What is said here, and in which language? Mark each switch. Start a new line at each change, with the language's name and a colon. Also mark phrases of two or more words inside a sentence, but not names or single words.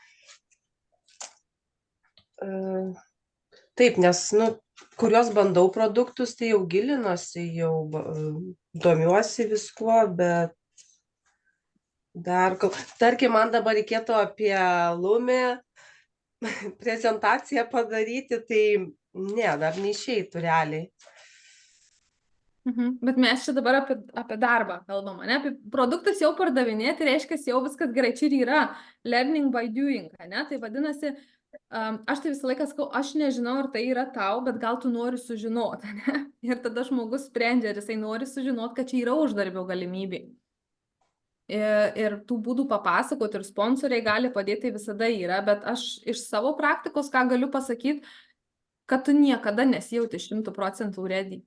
Lithuanian: Taip, nes, kuriuos bandau produktus, tai jau gilinuosi, jau domiuosi viskuo, bet dar, tarkim, man dabar reikėtų apie Lumi prezentaciją padaryti, tai ne, dar neišeitų realiai. Bet mes čia dabar apie darbą kalbam, ne? Apie produktus jau pardavinėti, reiškia, jau viskas gerai. Čia ir yra
English: learning by doing,
Lithuanian: ne? Tai vadinasi, aš tai visą laiką sakau, aš nežinau, ar tai yra tau, bet gal tu nori sužinoti, ne? Ir tada žmogus sprendžia, ar jisai nori sužinoti, kad čia yra uždarbio galimybė. Ir tų būdų papasakoti ir sponsoriai gali padėti, tai visada yra, bet aš iš savo praktikos, ką galiu pasakyti, kad tu niekada nesijauti 100% ready.